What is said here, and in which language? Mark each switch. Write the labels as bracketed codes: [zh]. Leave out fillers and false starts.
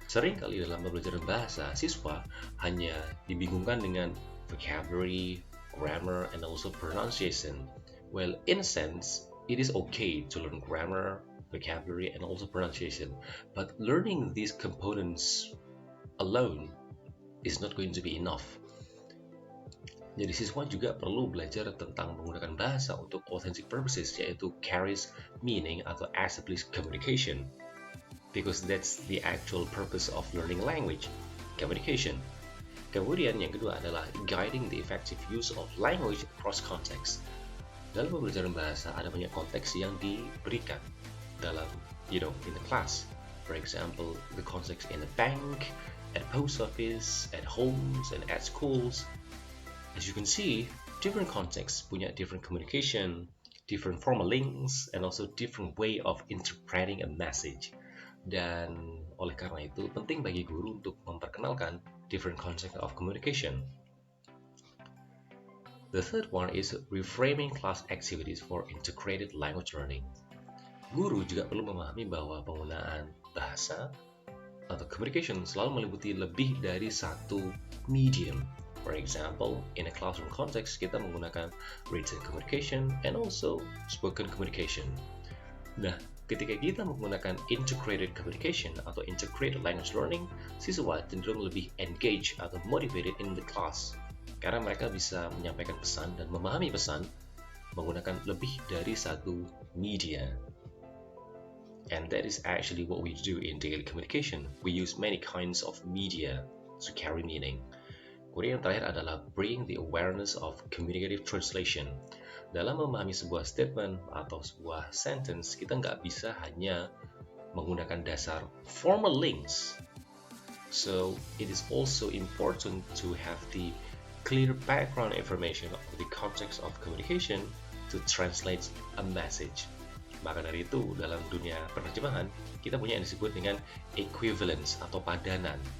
[id] Seringkali dalam pembelajaran bahasa, siswa hanya dibingungkan dengan vocabulary, grammar, and also pronunciation. [en] Well, in a sense, it is okay to learn grammar, vocabulary, and also pronunciation, but learning these components alone is not going to be enough. [id] Jadi siswa juga perlu belajar tentang menggunakan bahasa untuk authentic purposes, yaitu carries meaning atau established communication. [en] Because that's the actual purpose of learning language, communication. [id] Kemudian yang kedua adalah guiding the effective use of language across context. Dalam pembelajaran bahasa ada banyak konteks yang diberikan dalam, in the class. [en] For example, the context in a bank, at post office, at homes, and at schools. As you can see, different contexts punya different communication, different formal links, and also different way of interpreting a message. [id] Dan oleh karena itu, penting bagi guru untuk memperkenalkan different context of communication. [en] The third one is reframing class activities for integrated language learning. [id] Guru juga perlu memahami bahwa penggunaan bahasa atau communication selalu meliputi lebih dari satu medium. [en] For example, in a classroom context, kita menggunakan written communication and also spoken communication. [id] Nah, ketika kita menggunakan integrated communication atau integrated language learning, siswa cenderung lebih engaged atau motivated in the class karena mereka bisa menyampaikan pesan dan memahami pesan menggunakan lebih dari satu media. [en] And that is actually what we do in daily communication. We use many kinds of media to carry meaning. [id] Kemudian yang terakhir adalah bring the awareness of communicative translation. Dalam memahami sebuah statement atau sebuah sentence, kita nggak bisa hanya menggunakan dasar formal links. [en] So, it is also important to have the clear background information of the context of communication to translate a message. [id] Maka dari itu, dalam dunia penerjemahan, kita punya yang disebut dengan equivalence atau padanan.